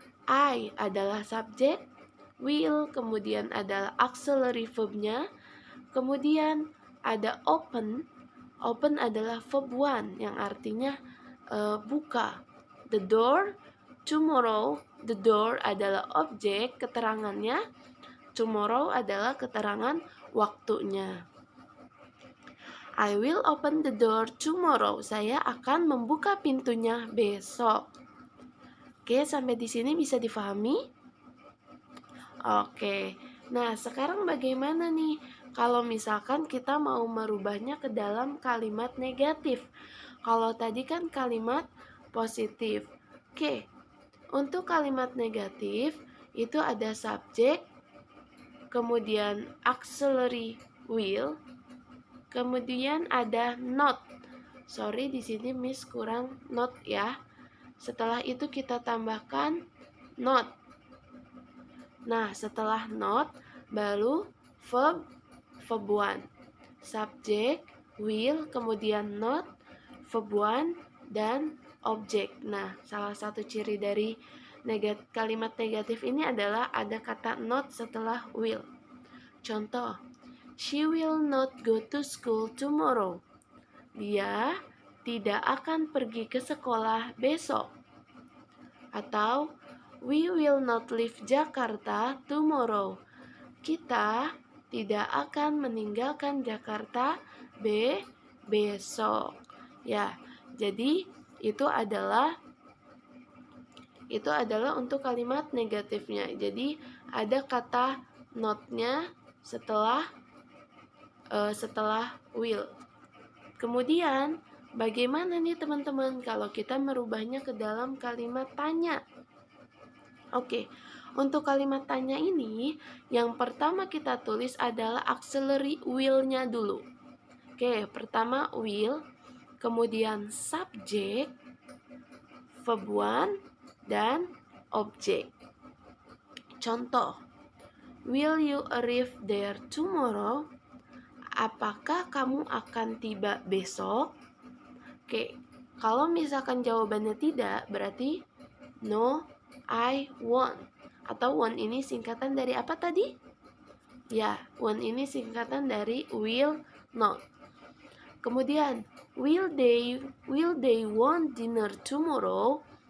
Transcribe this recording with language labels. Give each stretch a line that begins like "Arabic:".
Indonesian: I adalah subjek, will kemudian adalah auxiliary verbnya, kemudian ada open. Open adalah verb one yang artinya buka.
English: The door, tomorrow. The door
Indonesian: adalah objek, keterangannya. Tomorrow adalah keterangan waktunya.
English: I will open the door tomorrow.
Indonesian: Saya akan membuka pintunya besok. Oke, sampai di sini bisa difahami? Oke. Nah, sekarang bagaimana nih kalau misalkan kita mau merubahnya ke dalam kalimat negatif? Kalau tadi kan kalimat positif. Oke. Untuk kalimat negatif itu ada subjek, kemudian auxiliary will, kemudian ada not. Sorry, di sini Miss kurang not ya. Setelah itu kita tambahkan not. Nah, setelah not baru verb one. Subjek, will, kemudian not, verb one, dan objek. Nah, salah satu ciri dari kalimat negatif ini adalah ada kata not setelah will.
English: Contoh, she will not go to school tomorrow.
Indonesian: Dia tidak akan pergi ke sekolah besok.
English: Atau, we will not leave Jakarta tomorrow.
Indonesian: Kita tidak akan meninggalkan Jakarta besok. Ya, jadi itu adalah untuk kalimat negatifnya. Jadi ada kata not-nya setelah will. Kemudian bagaimana nih teman-teman kalau kita merubahnya ke dalam kalimat tanya? Oke, untuk kalimat tanya ini yang pertama kita tulis adalah auxiliary will-nya dulu. Oke, pertama will, kemudian subjek, verb one, dan objek.
English: Contoh, will you arrive there tomorrow?
Indonesian: Apakah kamu akan tiba besok? Oke, kalau misalkan jawabannya tidak, berarti
English: no, I won't.
Indonesian: Atau won't ini singkatan dari apa tadi? Ya, won't ini singkatan dari will not.
English: Kemudian, will they want dinner tomorrow?